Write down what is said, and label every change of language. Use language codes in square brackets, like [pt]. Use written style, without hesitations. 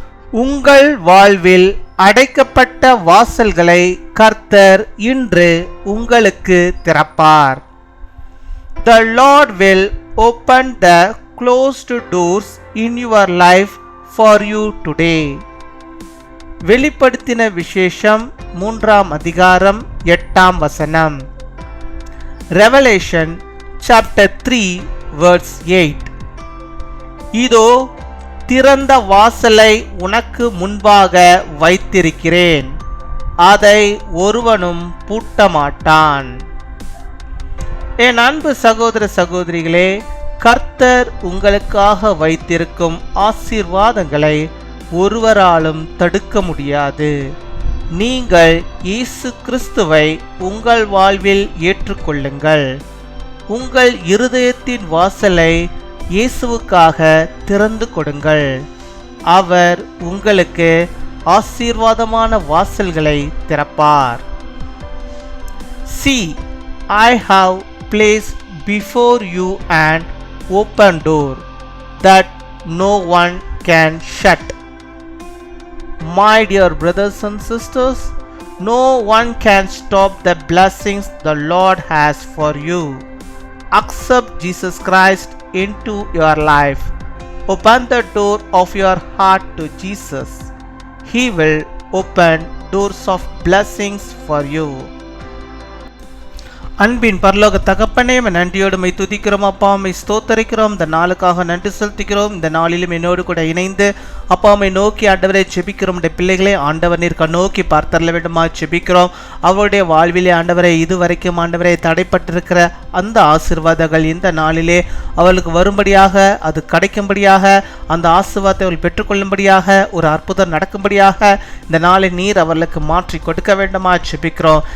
[ta] உங்கள் வாழ்வில் அடைக்கப்பட்ட வாசல்களை கர்த்தர் இன்று உங்களுக்கு திறப்பார். [en] The Lord will open the closed doors in your life for you today. [ta] வெளிப்படுத்தின விசேஷம் 3ஆம் அதிகாரம் 8ஆம் வசனம். [en] Revelation chapter 3 verse 8. [ta] இதோ திறந்த வாசலை உனக்கு முன்பாக வைத்திருக்கிறேன், அதை ஒருவனும் பூட்ட மாட்டான். என் அன்பு சகோதர சகோதரிகளே, கர்த்தர் உங்களுக்காக வைத்திருக்கும் ஆசீர்வாதங்களை ஒருவராலும் தடுக்க முடியாது. நீங்கள் இயேசு கிறிஸ்துவை உங்கள் வாழ்வில் ஏற்றுக்கொள்ளுங்கள். உங்கள் இருதயத்தின் வாசலை இயேசுவுக்காக திறந்து கொடுங்கள். அவர் உங்களுக்கு ஆசீர்வாதமான வாசல்களை திறப்பார். [en] See, I have placed before you an open door that no one can shut. My dear brothers and sisters, no one can stop the blessings the Lord has for you. Accept Jesus Christ into your life. Open the door of your heart to Jesus. He will open doors of blessings for you. [ta] அன்பின் பரலோக தகப்பனே, நன்றியோடு my துதிக்கிறோம் அப்பா, my ஸ்தோத்தரிக்கிறோம். இந்த நாளுக்காக நன்றி செலுத்துகிறோம். இந்த நாளிலும் என்னோடு கூட இணைந்து அப்பாவை நோக்கி ஆண்டவரை செபிக்கிறோம். பிள்ளைகளே, ஆண்டவர் நீர் கண்ணோக்கி பார்த்தரல வேண்டுமா செபிக்கிறோம். அவருடைய வாழ்விலே ஆண்டவரை இதுவரைக்கும் ஆண்டவரை தடைப்பட்டிருக்கிற அந்த ஆசீர்வாதங்கள் இந்த நாளிலே அவளுக்கு வரும்படியாக, அது கிடைக்கும்படியாக, அந்த ஆசீர்வாதத்தை அவள் பெற்றுக்கொள்ளும்படியாக, ஒரு அற்புதம் நடக்கும்படியாக இந்த நாளை நீர் அவர்களுக்கு மாற்றி கொடுக்க வேண்டுமா செபிக்கிறோம்.